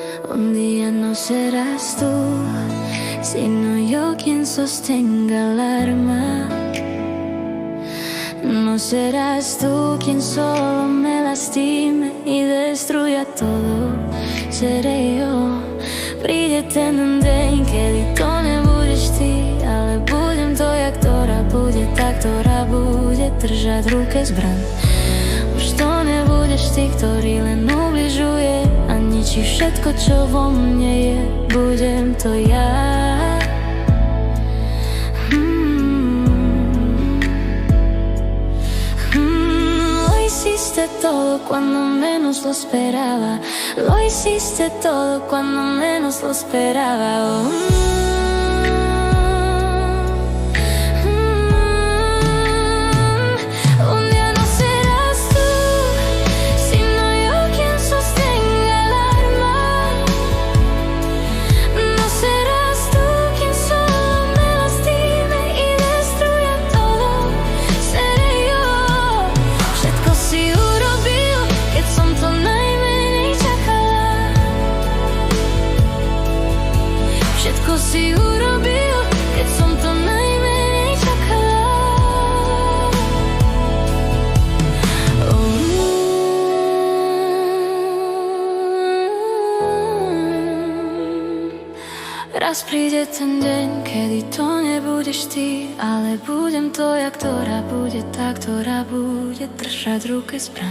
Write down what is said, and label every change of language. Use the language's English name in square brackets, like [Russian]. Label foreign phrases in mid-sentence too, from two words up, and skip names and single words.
[Spanish] Un día no serás tú, sino yo quien sostenga el arma. No serás tú quien solo me lastime y destruya todo. Seré yo. [Slovak] Príde ten deň, kedy to nebudeš ty, ale budem to, jak ktorá bude tá, ktorá bude držať v ruke zbraň. Už to nebudeš ty, ktorý len ubližuje a ničí všetko, čo vo mne je. Budem to ja. [Spanish] Lo hiciste todo cuando menos lo esperaba. Lo hiciste todo cuando menos lo esperaba. Un día no serás tú, sino yo quien sostenga el arma. No serás tú quien solo me lastime y destruya todo. Seré yo. [Slovak] Všetko si urobil, keď som to najmenej čakala. Všetko si urobil, keď som to najmenej čakala. Raz príde ten deň, kedy to nebudeš ty, ale budem to, jak ktorá bude tá, ktorá bude držať v ruke zbraň.